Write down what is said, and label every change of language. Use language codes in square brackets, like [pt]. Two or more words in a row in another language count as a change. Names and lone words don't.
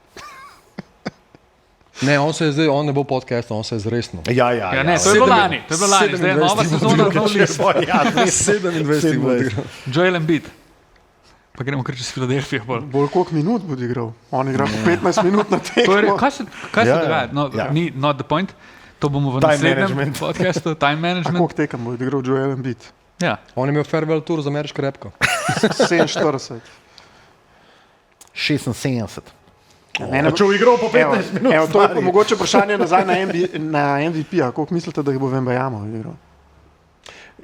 [sl] Ne, on ne bo podcast, on se je zresno. Ja. Ja, ne, to je bilo lani. To je bilo lani. Zdaj je nova 27 sezona, nov list. Ja, 27 bo odigral. Joel Embiid. Pa gremo kar čez Filadelfijo. Bolj koliko minut bo igral? On igra po 15 minut na To je, tekmo. kaj se Ja, dogaja? No, ja. Ni [en] not the point. [sl] To bomo v Time naslednjem management. podcastu. Time A management. koliko tekem bo igral Joel Embiid? Ja. On je imel [en] farewell tour [sl] za ameriško repko. 47. 76. Mene, Če bo igral po 15 minut, evo, to je pa stari. mogoče vprašanje nazaj na MVP-a. Koliko mislite, da jih bo v NBA igral?